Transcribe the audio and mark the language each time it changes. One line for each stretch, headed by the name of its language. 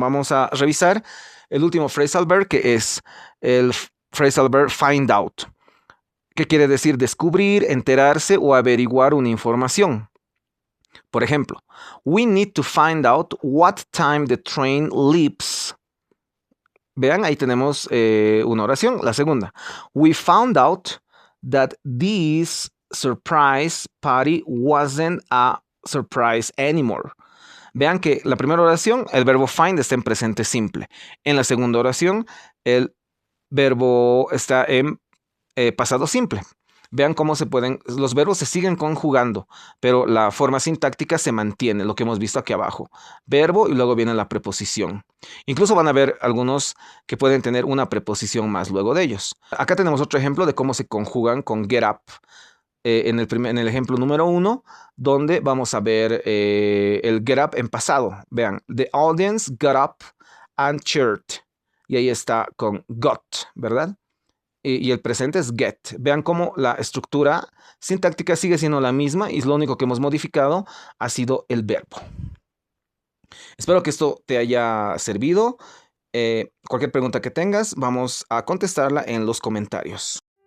Spanish: Vamos a revisar el último phrasal verb, que es el phrasal verb find out, que quiere decir descubrir, enterarse o averiguar una información. Por ejemplo,
English: we need to find out what time the train leaves.
Spanish: Vean, ahí tenemos una oración. La segunda,
English: we found out that this surprise party wasn't a surprise anymore.
Spanish: Vean que la primera oración, el verbo find está en presente simple. En la segunda oración, el verbo está en pasado simple. Vean cómo los verbos se siguen conjugando, pero la forma sintáctica se mantiene, lo que hemos visto aquí abajo. Verbo y luego viene la preposición. Incluso van a ver algunos que pueden tener una preposición más luego de ellos. Acá tenemos otro ejemplo de cómo se conjugan con get up. En el ejemplo número 1, donde vamos a ver el get up en pasado. Vean,
English: the audience got up and cheered.
Spanish: Y ahí está con got, ¿verdad? Y el presente es get. Vean cómo la estructura sintáctica sigue siendo la misma y lo único que hemos modificado ha sido el verbo. Espero que esto te haya servido. Cualquier pregunta que tengas, vamos a contestarla en los comentarios.